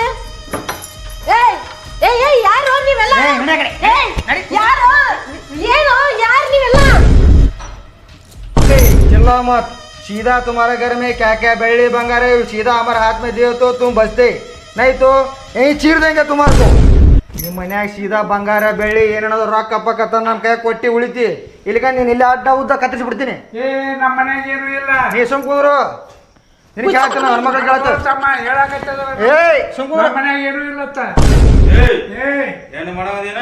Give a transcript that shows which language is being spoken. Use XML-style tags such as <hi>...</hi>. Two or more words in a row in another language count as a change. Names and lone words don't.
<kn>ಏಯ್ ಏಯ್ ಏಯ್ ಯಾರು ನೀವೆಲ್ಲ? ಯಾರು? ಏನು ಯಾರು ನೀವೆಲ್ಲ?</kn> <hi>चिल्ला मत, सीधा तुम्हारे घर में क्या क्या बेड़ी बंगार है सीधा हमारे हाथ में दियो तो तुम बचते, नहीं तो यहीं चीर देंगे तुम्हारे को.</hi> <kn>ನಿಮ್ಮ ಮನ್ಯಾಗ ಸೀದಾ ಬಂಗಾರ ಬೆಳ್ಳಿ ಏನೇನೋ ರೊಕ್ಕ ಪಕ್ಕ ತಂದು ನಮ್ಮ ಕೈ ಕೊಟ್ಟು ಉಳಿತಿ. ಇಲ್ಲಿಗ ನೀನು ಇಲ್ಲಿ ಅಡ್ಡ ಉದ್ದ ಕತ್ತರಿಸಿ ಬಿಡ್ತೀನಿ. ನಮ್ಮ ಮನ್ಯಾಗ ಏನು ಇಲ್ಲ. ನೀ ಸುಮ್ ಕೂದ್ರು, ನಿನಗೆ ಕೇಳ್ತಾನ ಹೆಣ್ಮಕ್ಳು ಕೇಳ್ತ. ಏಯ್ ಸುಮ್ ಕೂದ್ರು, ಮನ್ಯಾಗ ಏನು ಇಲ್ಲತ್ತ. ಏನು ಮಾಡೋದೇನ?</kn>